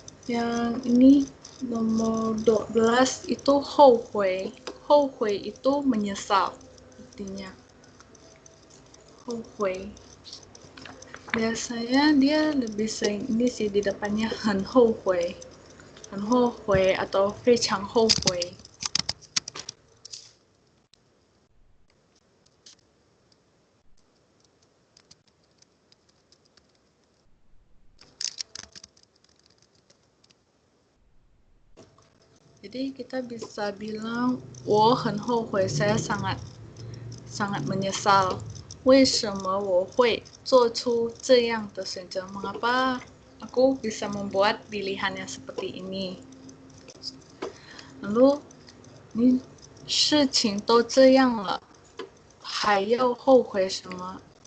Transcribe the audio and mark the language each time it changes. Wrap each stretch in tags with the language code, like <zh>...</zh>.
<id>Yang ini nomor 12 itu 后悔. 后悔 itu menyesal artinya.</id> <zh>后悔.</zh> <id>Biasanya dia lebih sering ini sih di depannya 很后悔.</id> <zh>很后悔 atau 非常后悔.</zh> <id>Jadi kita bisa bilang</id> <zh>我很后悔,</zh> <id>saya sangat menyesal.</id> <zh>为什么我会做出这样的选择?</zh> <id>Mengapa aku bisa membuat pilihan yang seperti ini? Lalu, ini</id> <zh>事情都这样了, 还要后悔什么?</zh>